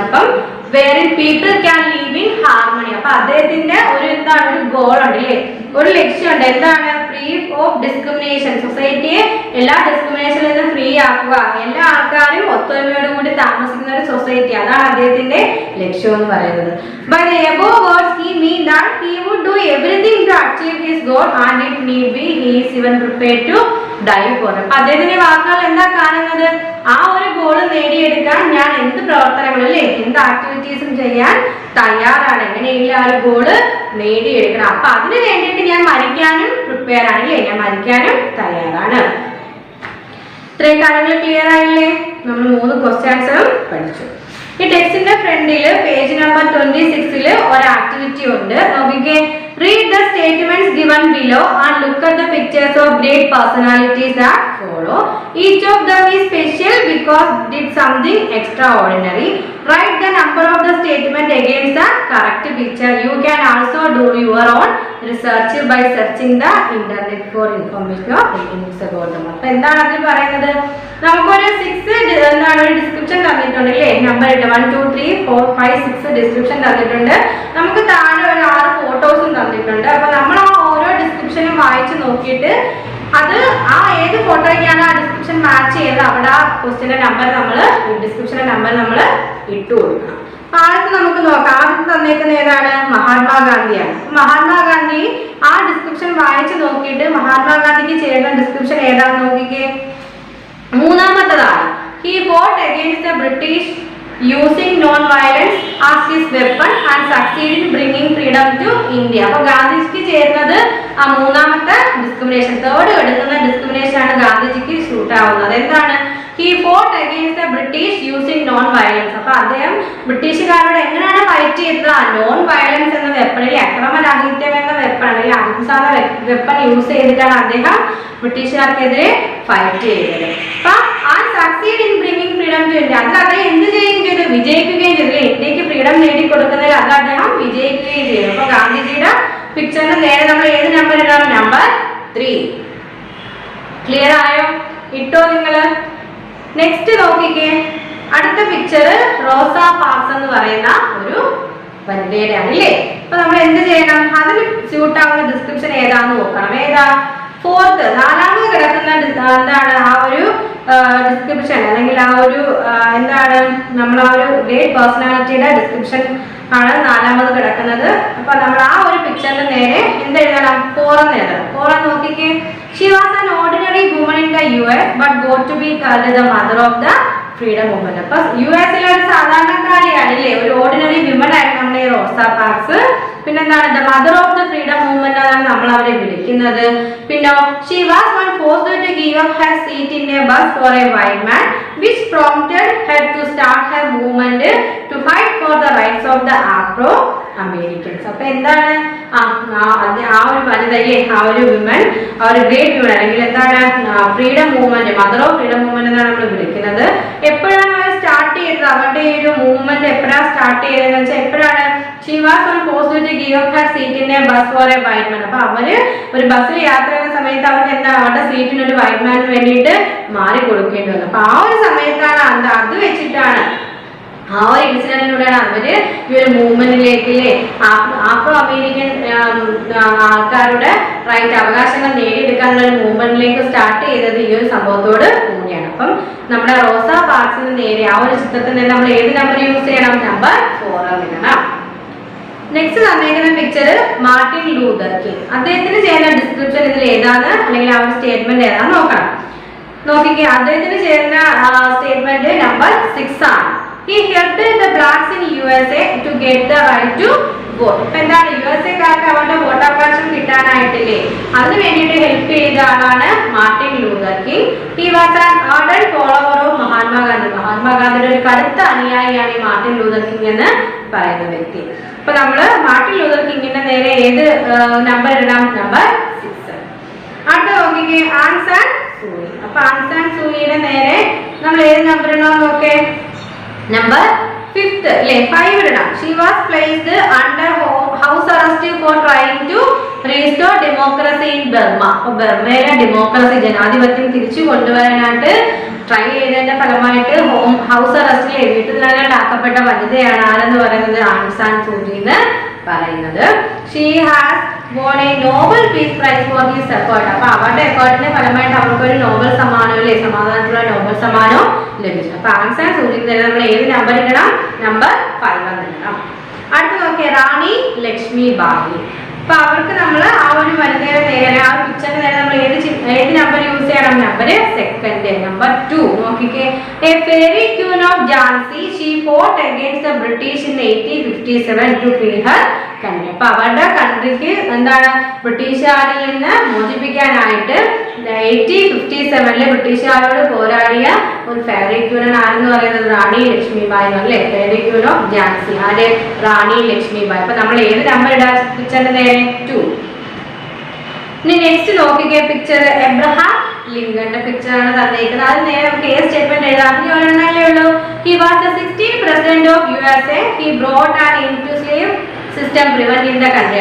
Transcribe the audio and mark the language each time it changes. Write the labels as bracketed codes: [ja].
[ml] അപ്പം [en] wherein people can live in harmony. [ml] അപ്പൊ അദ്ദേഹത്തിന്റെ ഒരു എന്താണ് ഒരു ഗോൾ ഉണ്ട് അല്ലേ, ഒരു ലക്ഷ്യമുണ്ട്. എന്താണ്? [en] Free of discrimination. [ml] സൊസൈറ്റിയെ എല്ലാ ഡിസ്ക്രിമിനേഷനിൽ നിന്ന് ഫ്രീ ആക്കുക, എല്ലാ ആൾക്കാരും ഒത്തൊരുമയോട് കൂടി താമസിക്കുന്ന ഒരു സൊസൈറ്റി. അതാണ് അദ്ദേഹത്തിന്റെ ലക്ഷ്യം എന്ന് പറയുന്നത്. [en] By the above words he mean that he would do everything to achieve his goal and if need be he is even prepared to die for. [ml] അപ്പൊ അദ്ദേഹത്തിന്റെ വാക്കുകൾ എന്താ കാണുന്നത്? ആ ഒരു ഗോൾ നേടിയെടുക്കാൻ ഞാൻ എന്ത് പ്രവർത്തനങ്ങളും അല്ലേ എന്ത് ആക്ടിവിറ്റീസും ചെയ്യാൻ തയ്യാറാണ്, എങ്ങനെയുള്ള ആ ഒരു ഗോള് നേടിയെടുക്കണം. അപ്പൊ അതിന് വേണ്ടിയിട്ട് ഞാൻ മരിക്കാനും പ്രിപ്പയർ ആണ് അല്ലേ, ഞാൻ മരിക്കാനും തയ്യാറാണ്. ഇത്രയും കാര്യങ്ങൾ ക്ലിയർ ആയില്ലേ? നമ്മൾ 3 ക്വസ്റ്റ്യൻ ആൻസറും പഠിച്ചു. ഈ ടെക്സ്റ്റിന്റെ ഫ്രണ്ടിൽ പേജ് നമ്പർ 26 ഒരു ആക്ടിവിറ്റി ഉണ്ട്. നോക്കിക്കേ, [en] read the statements given below and look at the pictures of great personalities that follow. Each of them is special because did something extraordinary. Write the number of the statement against the correct picture. You can also do your own research by searching the internet for information or readings about them. [ml] അപ്പോൾ എന്താണ് അതിൽ പറയുന്നത്? നമുക്കൊരു 6 എന്താണ് ഒരു description തന്നിട്ടുണ്ട് അല്ലേ, number 1 2 3 4 5 6 description തന്നിട്ടുണ്ട്. നമുക്ക് താഴെ ഒരു 6 ഫോട്ടോസും തന്നിട്ടുണ്ട്. അപ്പൊ നമ്മൾ ആ ഓരോ ഡിസ്ക്രിപ്ഷനും വായിച്ച് നോക്കിയിട്ട് അത് ആ ഏത് ഫോട്ടോയ്ക്കാണ് ആ ഡിസ്ക്രിപ്ഷൻ മാച്ച് ചെയ്ത് അവിടെ ആ ക്വസ്റ്റ്യന്റെ നമ്പർ നമ്മൾ ഡിസ്ക്രിപ്ഷന്റെ നമ്പർ നമ്മൾ ഇട്ടു കൊടുക്കണം. ആദ്യത്തെ നമുക്ക് നോക്കാം. ആദ്യത്തെ തന്നേക്കുന്ന ഏതാണ്? മഹാത്മാഗാന്ധിയാണ്. മഹാത്മാഗാന്ധി ആ ഡിസ്ക്രിപ്ഷൻ വായിച്ച് നോക്കിയിട്ട് മഹാത്മാഗാന്ധിക്ക് ചേരുന്ന ഡിസ്ക്രിപ്ഷൻ ഏതാണെന്ന് നോക്കിക്കേ. മൂന്നാമത്തതാണ്. [en] He fought against the British using non-violence as his weapon and succeeded in bringing freedom to India. [ml] അപ്പോൾ ഗാന്ധിജിക്ക് ചേരുന്നത് ആ മൂന്നാമത്തെ ഡിസ്ക്രിമിനേഷൻ, തേർഡ് എടുക്കുന്ന ഡിസ്ക്രിമിനേഷൻ ആണ് ഗാന്ധിജിക്ക് ഷൂട്ട് ആവുന്നത്. എന്താണ്? [en] He fought against the British using non-violence. [ml] അപ്പോൾ അദ്ദേഹം ബ്രിട്ടീഷുകാരോട് എങ്ങനെയാണ് ഫൈറ്റ് ചെയ്തത്? നോൺ വയലൻസ് എന്ന വെപ്പണിൽ, അക്രമരാഹിത്യം എന്ന വെപ്പൺ അല്ലെങ്കിൽ അഹിംസാ വെപ്പൺ യൂസ് ചെയ്തിട്ടാണ് അദ്ദേഹം ബ്രിട്ടീഷുകാർക്കെതിരെ ഫൈറ്റ് ചെയ്തത്. അപ്പൊ ആ [en] succeed in bringing freedom to India, [ml] അത് അദ്ദേഹം എന്ത് ചെയ്യുകയും ചെയ്തു? വിജയിക്കുകയും ചെയ്തു. ഇന്ത്യക്ക് ഫ്രീഡം നേടിക്കൊടുക്കുന്നതിൽ അത് അദ്ദേഹം വിജയിക്കുകയും ചെയ്തു. അപ്പൊ ഗാന്ധിജിയുടെ പിക്ചറിന് നേരെ നമ്മൾ ഏത് നമ്പർ ഇടാം? നമ്പർ 3. ക്ലിയർ ആയോ? ഇട്ടോ നിങ്ങള്? നെക്സ്റ്റ് നോക്കിക്കേ, അടുത്ത പിക്ചർ റോസ പാർക്സ് എന്ന് പറയുന്ന ഒരു വനിതയുടെ ആണ് അല്ലേ. അപ്പൊ നമ്മൾ എന്ത് ചെയ്യണം? അതിന് സ്യൂട്ട് ആവുന്ന ഡിസ്ക്രിപ്ഷൻ ഏതാന്ന് നോക്കണം. ഏതാ? 4th, 4ാമത് കിടക്കുന്ന എന്താണ് ആ ഒരു ഡിസ്ക്രിപ്ഷൻ അല്ലെങ്കിൽ ആ ഒരു എന്താണ് നമ്മൾ ആ ഒരു ഗ്രേറ്റ് പേഴ്സണാലിറ്റിയുടെ ഡിസ്ക്രിപ്ഷൻ ആണ് 4ാമത് കിടക്കുന്നത്. അപ്പൊ നമ്മൾ ആ ഒരു പിക്ചറിന് നേരെ എന്തെഴുതണം? 4 എന്ന് എഴുതണം. 4 നോക്കിക്കേ. [en] She was an ordinary woman in the US but got to be called the mother of the freedom movement. [ml] അപ്പൊ US-ലെ ഒരു സാധാരണക്കാരിയാണ് അല്ലേ, ഒരു ഓർഡിനറി വിമൻ ആയിരുന്നു നമ്മുടെ റോസ പാർക്സ്. പിന്നെന്താണ്? [en] the mother of the freedom movement [ml] ആണ് നമ്മൾ അവരെ വിളിക്കുന്നത്. പിന്നെ [en] she was one forced to give up her seat in a bus for a white man which prompted her to start her movement to fight for the rights of the Afro Americans. [ml] അപ്പൊ എന്താണ് ആ ഒരു വനിതയെ, ആ ഒരു women, ആ ഒരു great women അല്ലെങ്കിൽ എന്താണ് freedom movement, mother of freedom movement എന്നാണ് നമ്മൾ വിളിക്കുന്നത്. എപ്പോഴാണ് അവർ സ്റ്റാർട്ട് ചെയ്തത്? അവരുടെ ഈ ഒരു മൂവ്മെന്റ് എപ്പോഴാണ് സ്റ്റാർട്ട് ചെയ്തതെന്ന് വെച്ചാൽ എപ്പോഴാണ്? [en] She was on forced to give up her seat in a bus for a white man. [ml] അപ്പൊ അവര് ഒരു ബസ്സിൽ യാത്ര ചെയ്യുന്ന സമയത്ത് അവർക്ക് എന്താ അവരുടെ സീറ്റിന് ഒരു വൈറ്റ് മാന് വേണ്ടിയിട്ട് മാറി കൊടുക്കേണ്ടി വന്നു. അപ്പൊ ആ ഒരു സമയത്താണ് അത് വെച്ചിട്ടാണ് ആ ഒരു ഇൻസിഡന്റിലൂടെയാണ് അവര് ഈ ഒരു മൂവ്മെന്റിലേക്ക് ആഫ്രോ അമേരിക്കൻ ആൾക്കാരുടെ റൈറ്റ് അവകാശങ്ങൾ നേടിയെടുക്കാനുള്ള ഒരു മൂവ്മെന്റിലേക്ക് സ്റ്റാർട്ട് ചെയ്തത് ഈ ഒരു സംഭവത്തോട് കൂടിയാണ്. അപ്പം നമ്മുടെ റോസ പാർക്സിന് നേരെ ആ ഒരു ചിത്രത്തിന് നമ്മൾ ഏത് നമ്പർ യൂസ് ചെയ്യണം? നമ്പർ 4 ഇടണം. Next തന്നേക്കുന്ന picture Martin Luther king. അദ്ദേഹത്തിന് ചേരുന്ന ഡിസ്ക്രിപ്ഷൻ ഇതിൽ ഏതാണ് അല്ലെങ്കിൽ ആ ഒരു സ്റ്റേറ്റ്മെന്റ് ഏതാന്ന് നോക്കണം. നോക്കിക്കേ, അദ്ദേഹത്തിന് ചേരുന്ന സ്റ്റേറ്റ്മെന്റ് നമ്പർ 6 ആണ്. [en] He helped the blacks in USA to get the right to vote. [ml] അപ്പൊ എന്താണ്? USA-കാർക്ക് അവരുടെ വോട്ടവകാശം കിട്ടാനായിട്ടില്ലേ, അതിന് വേണ്ടിയിട്ട് ഹെൽപ്പ് ചെയ്ത ആളാണ് Martin Luther king. [en] He was an ardent follower of Mahatma Gandhi. [ml] മഹാത്മാഗാന്ധിയുടെ ഒരു കടുത്ത അനുയായിയാണ് ഈ മാർട്ടിൻ ലൂതർ കിങ് എന്ന് പറയുന്ന വ്യക്തി. അപ്പൊ നമ്മള് മാർട്ടിൻ ലൂതർ കിങ്ങിന്റെ നേരെ ഏത് നമ്പർ ഇടാം? നമ്പർ 6. അടുത്ത നോക്കിക്കേ, ആങ് സാൻ സൂയി. അപ്പൊ ആങ് സാൻ സൂയിയുടെ നേരെ നമ്മൾ ഏത് നമ്പർ ഇടണം നോക്കേ? നമ്പർ 5th അല്ലേ, 5 ഇടണം. [en] She was placed under house arrest for trying to restore democracy in Burma. [ml] അപ്പൊ ബർമയിലെ ഡെമോക്രസി, ജനാധിപത്യം തിരിച്ചു കൊണ്ടുവരാനായിട്ട് ട്രൈ ചെയ്തതിന്റെ ഫലമായിട്ട് ഹൗസ് അറസ്റ്റിലെ വീട്ടിൽ നിന്ന് ആക്കപ്പെട്ട വനിതയാണ് ആരെന്ന് പറയുന്നത്? ആങ് സാൻ സൂചി എന്ന് പറയുന്നത്. [en] She has won a Nobel Peace Prize for his effort. [ml] അപ്പൊ അവരുടെ എഫേർട്ടിന്റെ ഫലമായിട്ട് അവർക്ക് ഒരു നോബൽ സമ്മാനം അല്ലേ, സമാധാനത്തിലുള്ള നോബൽ സമ്മാനം ലഭിച്ചു. അപ്പൊ ആങ് സാൻ സൂചിക്ക് നമ്മൾ ഏത് നമ്പർ ഇടണം? നമ്പർ 5 ഇടണം. അടുത്ത നോക്കിയ റാണി ലക്ഷ്മി ബായി. അപ്പൊ അവർക്ക് നമ്മൾ ആ ഒരു മരുന്നേരെ നേരെ ആ പിക്ചറിന് നേരെ നമ്മൾ ഏത് നമ്പർ യൂസ് ചെയ്യണം? [en] Number second, number 2. [ml] നോക്കിക്കേ, [en] A fairy queen of Jhansi she fought against the British in 1857 to free her country. [ml] അപ്പൊ അവരുടെ കൺട്രിക്ക് എന്താണ് ബ്രിട്ടീഷുകാരിൽ നിന്ന് മോചിപ്പിക്കാനായിട്ട് 1857 ബ്രിട്ടീഷുകാരോട് പോരാടിയ ഒരു ഫെയറി ക്യൂൻ ആരെന്ന് പറയുന്നത് റാണി ലക്ഷ്മിബായി അല്ലേ? ഫെയറി ക്യൂൻ ഓഫ് ജാൻസി ആര്? റാണി ലക്ഷ്മിബായി. അപ്പൊ നമ്മൾ ഏത് നമ്പർ ഇടാ പിക്ചറിന്റെ നേരെ? 2. ഇനി നെക്സ്റ്റ് നോക്കിക്കേ, പിക്ചർ എബ്രഹാം ലിങ്കന്റെ പിക്ചർ ആണ് തന്നേക്കുന്നത്. അത് നേരെ നമുക്ക് ഏത് സ്റ്റേറ്റ്മെന്റ് എഴുതാം? ഇനി ഒരെണ്ണല്ലേ ഉള്ളൂ. [en] He was the 16th president of USA. He brought an end to slave system preventing the country.